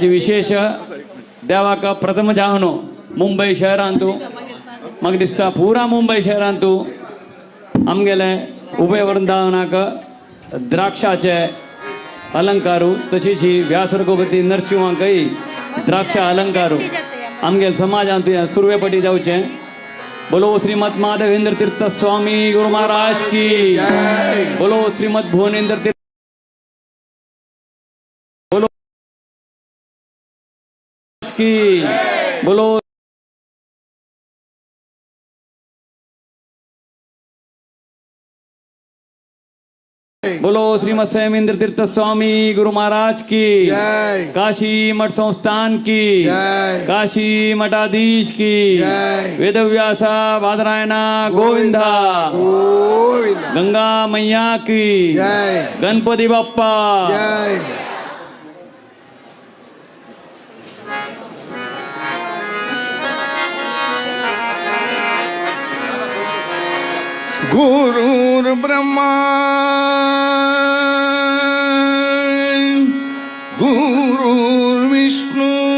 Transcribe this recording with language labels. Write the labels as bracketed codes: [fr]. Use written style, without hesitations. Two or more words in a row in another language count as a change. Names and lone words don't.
[kok] विशेष देवाक प्रथम जावनो मुंबई शहरांतू म्हाका दिसता पुरा मुंबई शहरांतू आमगेले उभय वृंदावनाक द्राक्षाचे अलंकारू तशीच ही व्यासरघुपती नरसिंहाकय द्राक्षा अलंकारू आमगेल समाजांतू या सुरवेपटी जावचें [hi] बोलो श्रीमद माधवेंद्र तीर्थ स्वामी गुरु महाराज की बोलो श्रीमद भुवनेंद्र तीर्थ बोलो की बोलो बोलो श्रीमद संयमेंद्र तीर्थ स्वामी गुरु महाराज की काशी मठ संस्थान की काशी मठाधीश की वेदव्यासा बादरायणा गोविंदा गंगा मैया की गणपति बाप्पा [sa] गुरुर्ब्रह्मा गुरुर्विष्णू